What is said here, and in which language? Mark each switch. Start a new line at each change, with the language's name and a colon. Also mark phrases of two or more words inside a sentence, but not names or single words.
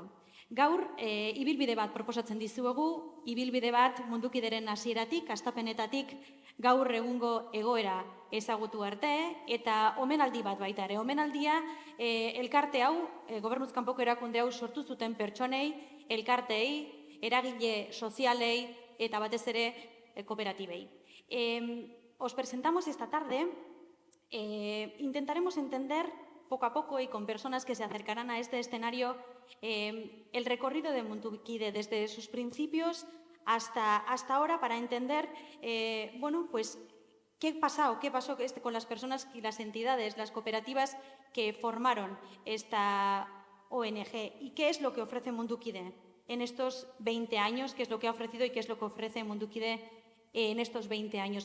Basque: Gaur, ibilbide bat proposatzen dizuegu, ibilbide bat Mundukideren hasieratik, hastapenetatik, gaur egungo egoera ezagutu arte, eta omenaldi bat baita ere. Omenaldia elkarte hau, gobernuz kanpoko erakunde hau sortu zuten pertsonei, elkarteei, eragile sozialei eta batez ere kooperatibei.
Spanish: Os presentamos esta tarde, intentaremos entender poco a poco y con personas que se acercarán a este escenario el recorrido de Mundukide desde sus principios hasta ahora para entender, qué pasó con las personas y las entidades, las cooperativas que formaron esta ONG y qué es lo que ofrece Mundukide en estos 20 años, qué es lo que ha ofrecido y qué es lo que ofrece Mundukide en estos 20 años.